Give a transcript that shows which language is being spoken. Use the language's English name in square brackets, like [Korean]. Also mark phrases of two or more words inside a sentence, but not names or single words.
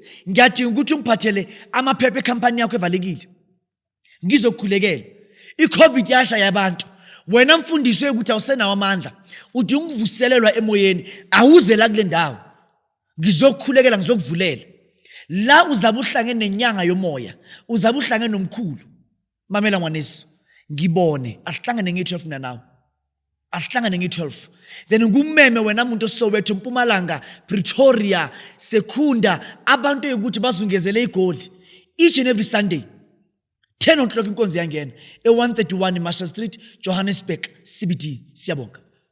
[Zulu] Ngiyadinga ukuthi ungiphathele amaphepha ecompany yakho evalekile, ngizokukhulekela. I-COVID yasha yabantu, wena mfundisi ukuthi awusenawo amandla, udinga ukuvuselelwa emoyeni, awuze la kule ndawo. Ngizokukhulekela, ngizokuvulela. La uzabe uhlangene nenyanga yomoya, uzabe uhlangene nomkhulu. Mamela ngwaneso, ngibone asihlangane nge-12 mina nawe, asihlangane nge-12. Then ngumeme wena muntu oSoweto, Mpumalanga, Pretoria, Sekunda, abantu ukuthi bazungezele igoli [English] each and every Sunday 10 o'clock [Zulu] inkonzo yangena e131 Marshall Street, Johannesburg CBD. Siyabonga.